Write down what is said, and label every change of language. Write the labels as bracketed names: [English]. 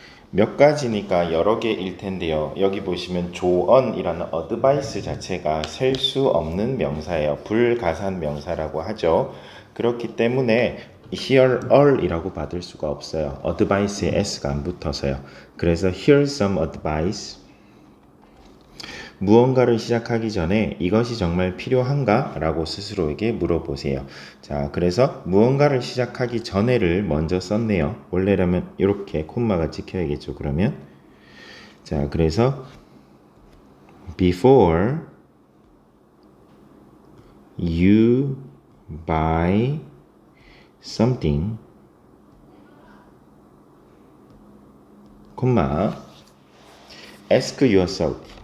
[Korean] 몇 가지니까 여러 개일 텐데요. 여기 보시면 조언이라는 advice 자체가 셀 수 없는 명사예요. 불가산 명사라고 하죠. 그렇기 때문에 here all이라고 받을 수가 없어요. advice에 s가 안 붙어서요. [English] 그래서 here's some advice. [Korean] 무언가를 시작하기 전에 이것이 정말 필요한가? 라고 스스로에게 물어보세요. 자, 그래서 무언가를 시작하기 전에를 먼저 썼네요. 원래라면 이렇게 콤마가 찍혀야겠죠. 그러면 자, 그래서 [English] before you buy something, 콤마 ask yourself.